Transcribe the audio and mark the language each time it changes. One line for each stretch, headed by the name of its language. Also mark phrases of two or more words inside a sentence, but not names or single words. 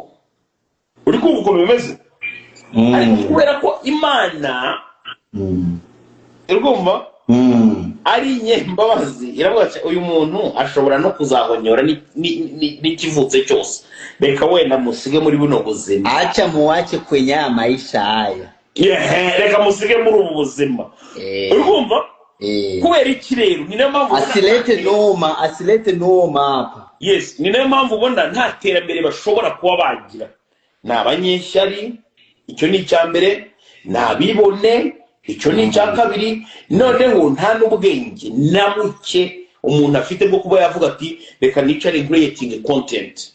Kinyarwanda: Uri kumva uko bimeze? Ariko kubera ko Imana urumva ari nyembabazi iravuga uyu muntu ashobora no kuzahonyora n'ikivutse cyose, reka wenda musige muri buno buzima,
Swahili: acha muwache kwenye maisha haya,
Kinyarwanda: reka musige muri ubu buzima. Urumva kubera iki rero ni nayo mpamvu
Swahili: asilete noma hapa.
Kinyarwanda: Yes, ni nayo mpamvu ubona nta terambere bashobora kuba bagira. Ni abanyeshyari, icyo ni icyambere, nabibone, icyo ni icyakabiri, noneho nta n'ubwenge na muke umuntu afite bwo kuba yavuga ati reka nicare
English: creating content.